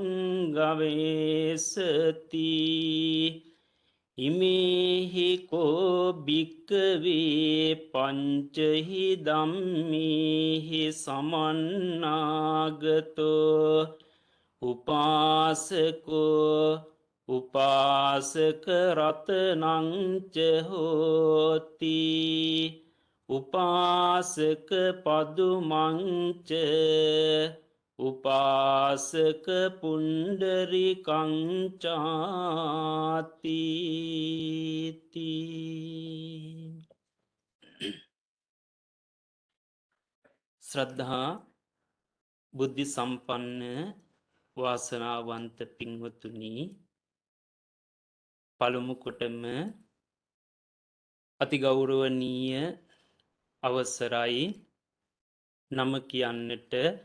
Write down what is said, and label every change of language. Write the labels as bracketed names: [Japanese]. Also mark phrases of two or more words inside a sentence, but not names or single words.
[Pali] ගවේසති ඉමේහි කෝ භික්කවේ පංචහි ධම්මේහි සමන්නාගතෝ උපාසකෝ උපාසක රතනංච හෝති උපාසක පදුමංච උපාසක [Sinhala] පුණ්ඩරිකංචාති ශ්‍රද්ධා බුද්ධි සම්පන්න වාසනාවන්ත පින්වතුනි පළමු කොටම අතිගෞරවනීය අවසරයි නම කියන්නට